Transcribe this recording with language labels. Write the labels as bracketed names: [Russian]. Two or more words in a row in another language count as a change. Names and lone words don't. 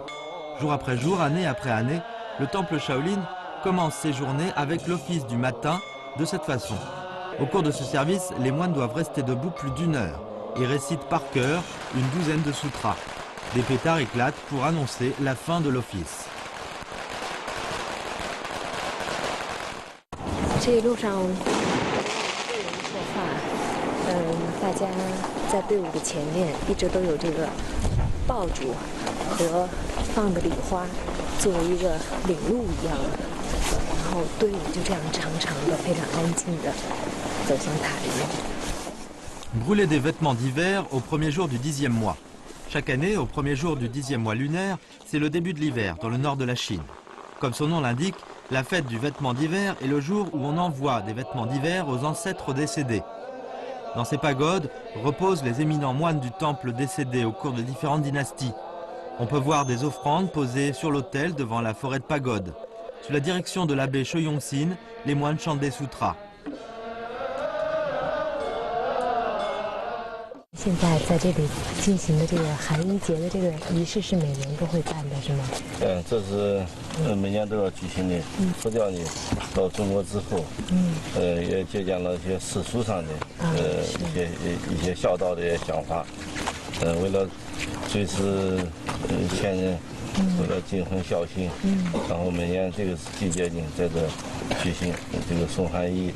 [French] Jour après jour, année après année, le temple Shaolin commence ses journées avec l'office du matin de cette façon. Au cours de ce service, les moines doivent rester debout plus d'1 heure et récitent par cœur une douzaine de sutras. Des pétards éclatent pour annoncer la fin de l'office. [Chinese] 大家在队伍的前面一直都有这个爆竹和放的礼花作为一个领路一样的，然后队伍就这样长长的、非常安静的走向塔里面。 [French] Brûler des vêtements d'hiver au premier jour du 10e mois. Chaque année, au premier jour du 10e mois lunaire, c'est le début de l'hiver dans le nord de la Chine. Comme son nom l'indique, La fête du vêtement d'hiver est le jour où on envoie des vêtements d'hiver aux ancêtres décédés. Dans ces pagodes reposent les éminents moines du temple décédés au cours de différentes dynasties. On peut voir des offrandes posées sur l'autel devant la forêt de pagodes. Sous la direction de l'abbé Choi-Yong-sin, les moines chantent des sutras. [Chinese] 现在在这里进行的这个寒衣节的这个仪式是每年都会办的，是吗？这是每年都要举行的。佛教呢，到中国之后，也借鉴了一些世俗上的一些孝道的想法，为了追思前人，为了尽恒孝心，然后每年这个季节呢，在这举行这个送寒衣。